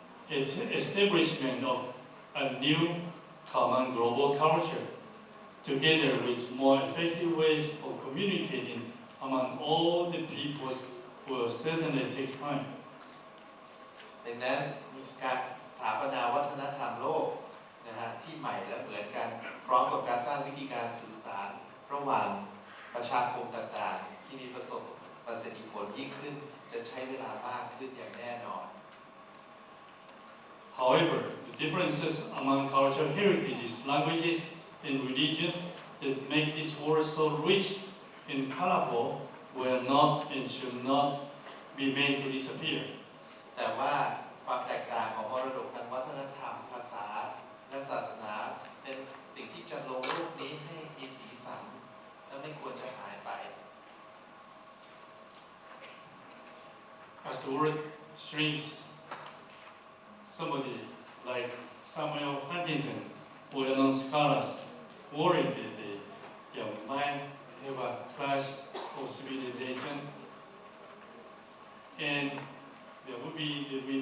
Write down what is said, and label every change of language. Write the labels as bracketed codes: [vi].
[en] Establishment of a new common global culture, together with more effective ways of communicating among all the peoples, will certainly take time. [th] ดังนั้นมีการสถาปนาวัฒนธรรมโลกนะฮะที่ใหม่และเหมือนกันพร้อมกับการสร้างวิธีการสื่อสารระหว่างประชาคมต่างๆที่มีประสิทธิผลยิ่งขึ้นจะใช้เวลามากขึ้นอย่างแน่นอน [en] However, the differences among cultural heritages, languages, and religions that make this world so rich and colorful will not and should not be made to disappear. [th] แต่ว่าความแตกต่างของมรดกทางวัฒนธรรมภาษาและศาสนาเป็นสิ่งที่จะลงโลกนี้ให้มีสีสันและไม่ควรจะหายไป [en] As the world shrinks, somebody like Samuel Huntington, well-known scholars, worried that they might have a clash of civilization, and there will be